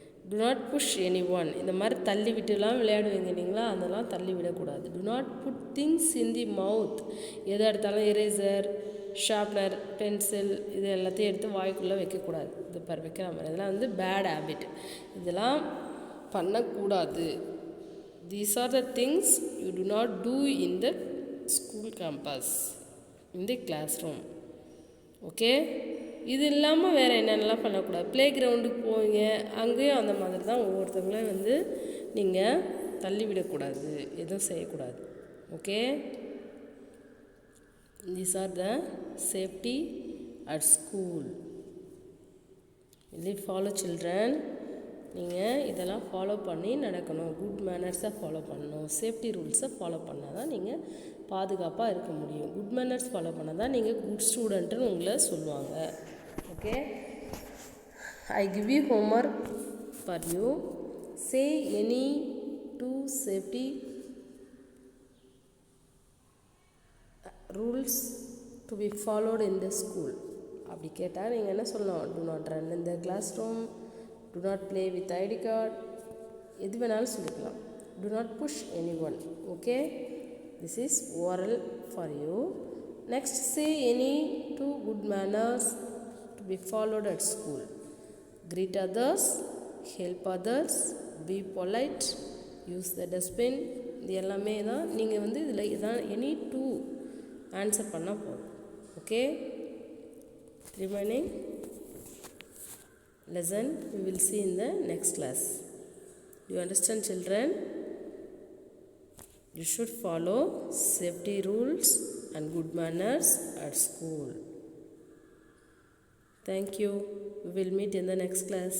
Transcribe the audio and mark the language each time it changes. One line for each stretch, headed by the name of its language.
English: Do not push anyone.
Tamil: இந்த மாதிரி தள்ளி விட்டுலாம் விளையாடுவீங்க இல்லைங்களா, அதெல்லாம் தள்ளி விடக்கூடாது.
English: Do not put things in the mouth.
Tamil: எதை எடுத்தாலும் எரேசர், ஷார்ப்னர், பென்சில் இது எல்லாத்தையும் எடுத்து வாய்க்குள்ளே வைக்கக்கூடாது. இது வைக்கிற மாதிரி இதெல்லாம் பேட் ஹேபிட். இதெல்லாம் பண்ணக்கூடாது.
English: These are the things you do not do in the school campus, in the classroom.
Tamil: Okay, இது இல்லாமல் வேறு என்னென்னலாம் பண்ணக்கூடாது? ப்ளே கிரவுண்டுக்கு போவீங்க, அங்கேயும் அந்த மாதிரி தான் ஒவ்வொருத்தவங்களையும் வந்து நீங்கள் தள்ளிவிடக்கூடாது, எதுவும் செய்யக்கூடாது.
English: Okay, these are the safety at school. Will you follow children?
Tamil: நீங்கள் இதெல்லாம் ஃபாலோ பண்ணி நடக்கணும். குட் மேனர்ஸை ஃபாலோ பண்ணணும். சேஃப்டி ரூல்ஸை ஃபாலோ பண்ணால் தான் நீங்கள் பாதுகாப்பாக இருக்க முடியும். குட் மேனர்ஸ் ஃபாலோ பண்ணால் தான் நீங்கள் குட் ஸ்டூடெண்ட்டுன்னு உங்களை சொல்லுவாங்க.
English: Okay, I give you homework for you. Say any two safety rules to be followed in the school.
Tamil: அப்படி கேட்டால் நீங்கள் என்ன சொல்லணும்? To not run in the class room, to not play with ID card, எது வேணாலும் சொல்லிக்கலாம்.
English: Do not push anyone. Okay, this is oral for you. Next, say any two good manners to be followed at school. Greet others, help others, be polite, use the dustbin.
Tamil: இது எல்லாமே தான் நீங்கள் வந்து இதில் இதான் any two answer பண்ணால் போதும்.
English: Okay, remaining lesson we will see in the next class. Do you understand, children? You should follow safety rules and good manners at school. Thank you. We will meet in the next class.